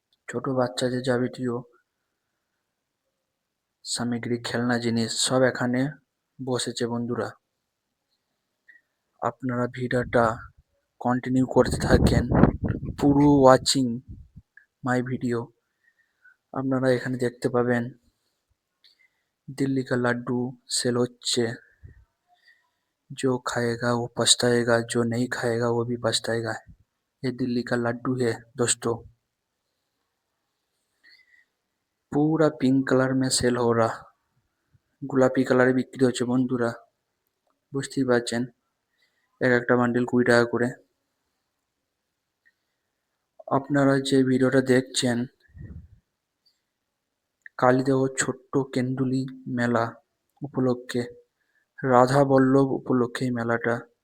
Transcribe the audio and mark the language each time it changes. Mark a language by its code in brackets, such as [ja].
[bn] ছোট বাচ্চাদের যাবতীয় সামগ্রী, খেলনা জিনিস সব এখানে বসেছে বন্ধুরা। আপনারা ভিডিওটা কন্টিনিউ করতে থাকেন, পুরো ওয়াচিং মাই ভিডিও। আপনারা এখানে দেখতে পাবেন দিল্লি কা লাড্ডু সেল হচ্ছে। [hi] जो खाएगा वो पछताएगा, जो नहीं खाएगा वो भी पछताएगा। ये दिल्ली का लड्डू है दोस्तों। पूरा पिंक कलर में सेल हो रहा, [bn] গোলাপি কালারে বিক্রি হচ্ছে বন্ধুরা। বুঝতেই পারছেন, এক একটা বান্ডিল 20 টাকা করে। আপনারা যে ভিডিওটা দেখছেন কালীদহ ছোট্ট কেন্দুলি মেলা উপলক্ষে, রাধা বল্লভ উপলক্ষে এই মেলাটা।